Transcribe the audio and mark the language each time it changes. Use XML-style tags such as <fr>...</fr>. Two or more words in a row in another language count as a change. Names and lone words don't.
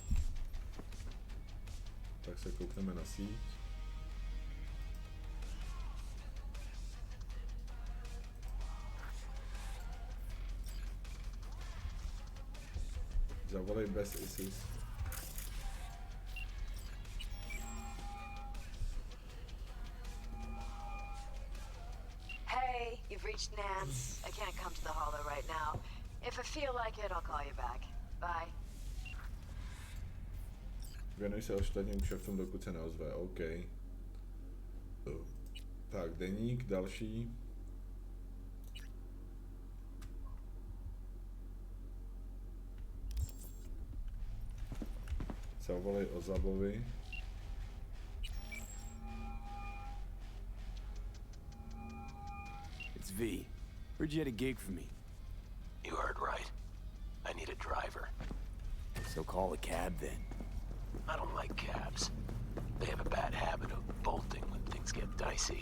<cs>Tak se koukneme na síť. Zavolej bez ISIS.</cs> <en>Hey, you've reached Nance. I can't come to the hollow right now. If I feel like it, I'll call you back. Bye.</en> <cs>Věnuj se ostatním kšeftům, dokud se neozve. OK. Tak, deník, další. Zavolej Ozabovi.</cs> <en>It's V. Heard you had a gig for me. You heard right. I need a driver. So call a cab then. I don't like cabs. They have a bad habit of bolting when things get dicey.</en>